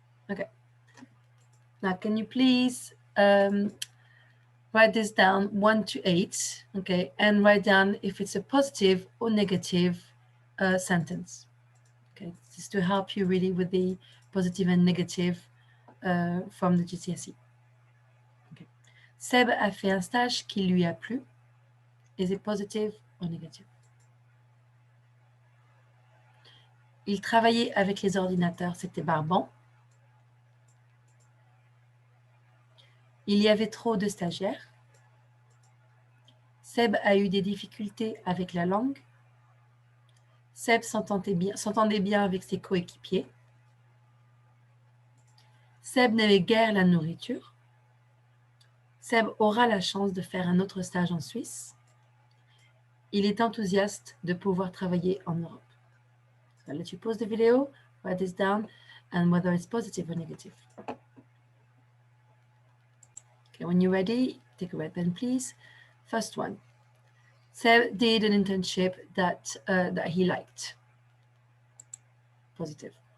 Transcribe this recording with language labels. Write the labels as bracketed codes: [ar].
[en] Okay. Now, can you please write this down 1 to 8, okay, and write down if it's a positive or negative sentence. Okay, this is to help you really with the positive and negative from the GCSE. Okay. [fr] Seb a fait un stage qui lui a plu. [en] Is it positive or negative? [fr] Il travaillait avec les ordinateurs, c'était barbant. Il y avait trop de stagiaires. Seb a eu des difficultés avec la langue. Seb s'entendait bien avec ses coéquipiers. Seb n'avait guère la nourriture. Seb aura la chance de faire un autre stage en Suisse. Il est enthousiaste de pouvoir travailler en Europe. [en] So I'll let you pause the video, write this down, and whether it's positive or negative. Okay, when you're ready, take a red pen, please. First one. Seb did an internship that he liked. Positive.